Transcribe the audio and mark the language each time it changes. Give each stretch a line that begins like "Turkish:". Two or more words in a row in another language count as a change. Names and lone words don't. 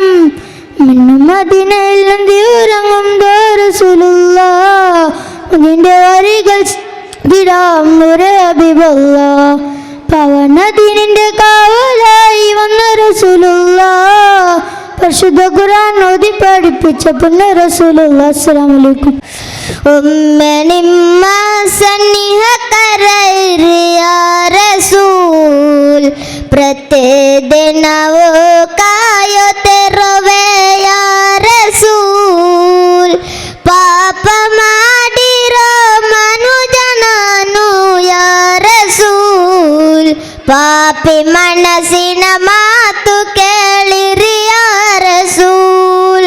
Malayalam: മിന്നും മദീനയിൽ അന്തി ഉറങ്ങും റസൂലുള്ളാഹ്. അതിൻ്റെ വരികൾ ദിടാം
Arabic: نور حبيب الله.
Malayalam: പവനദീനിൻ്റെ കാവലായി വന്ന റസൂലുള്ളാഹ്. പരിശുദ്ധ ഖുർആൻ ഓതി പഠിപ്പിച്ച പുണ്യ റസൂലുള്ളാഹ്.
Arabic: السلام عليكم.
Kannada: ಒಮ್ಮೆ ನಿಮ್ಮ ಸನ್ನಿಹ ಕರೆಯಿರಿ
Arabic: يا رسول,
Kannada: ಪ್ರತಿದಿನವೂ ಕಾಯುತ್ತಿರುವೆ
Arabic: يا رسول.
Kannada: ಪಾಪ ಮಾಡಿರೋ ಮನುಜನನು
Arabic: يا رسول,
Kannada: ಪಾಪಿ ಮನಸ್ಸಿನ ಮಾತು ಕೇಳಿರಿ
Arabic: يا رسول.